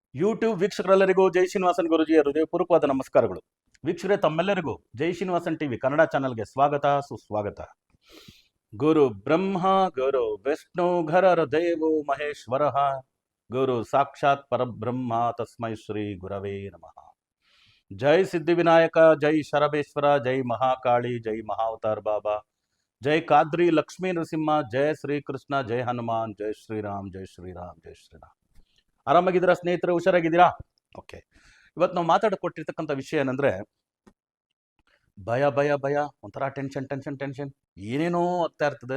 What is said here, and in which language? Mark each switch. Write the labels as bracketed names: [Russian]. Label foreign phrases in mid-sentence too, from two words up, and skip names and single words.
[Kannada] ಯೂಟ್ಯೂಬ್ ವೀಕ್ಷಕರೆಲ್ಲರಿಗೂ ಜೈ ಶ್ರೀನಿವಾಸನ್ ಗುರುಜಿಯ ಹೃದಯಪೂರ್ವಕವಾದ ನಮಸ್ಕಾರಗಳು. ವೀಕ್ಷಕರೇ, ತಮ್ಮೆಲ್ಲರಿಗೂ ಜೈ ಶ್ರೀನಿವಾಸನ್ ಟಿವಿ ಕನ್ನಡ ಚಾನಲ್ಗೆ ಸ್ವಾಗತ ಸುಸ್ವಾಗತ. [Sanskrit] ಗುರು ಬ್ರಹ್ಮ ಗುರು ವಿಷ್ಣು ಘರರ ದೇವೋ ಮಹೇಶ್ವರ, ಗುರು ಸಾಕ್ಷಾತ್ ಪರಬ್ರಹ್ಮ ತಸ್ಮೈ ಶ್ರೀ ಗುರವೇ ನಮಃ. [Kannada] ಜೈ ಸಿದ್ಧಿವಿನಾಯಕ, ಜೈ ಶರಬೇಶ್ವರ, ಜೈ ಮಹಾಕಾಳಿ, ಜೈ ಮಹಾವತಾರ್ ಬಾಬಾ, ಜೈ ಕಾದ್ರಿ ಲಕ್ಷ್ಮೀ ನರಸಿಂಹ, ಜೈ ಶ್ರೀಕೃಷ್ಣ, ಜೈ ಹನುಮಾನ್, ಜೈ ಶ್ರೀರಾಮ್, ಜೈ ಶ್ರೀರಾಮ್, ಜೈ ಶ್ರೀರಾಮ್. ಆರಾಮಾಗಿದ್ದೀರಾ ಸ್ನೇಹಿತರೆ? ಹುಷಾರಾಗಿದ್ದೀರಾ? ಓಕೆ. ಇವತ್ತು ನಾವು ಮಾತಾಡಿಕೊಟ್ಟಿರ್ತಕ್ಕಂಥ ವಿಷಯ ಏನಂದ್ರೆ, ಭಯ ಭಯ ಭಯ, ಒಂಥರ ಟೆನ್ಷನ್ ಟೆನ್ಷನ್ ಟೆನ್ಷನ್, ಏನೇನೋ ಆಗ್ತಾ ಇರ್ತದೆ.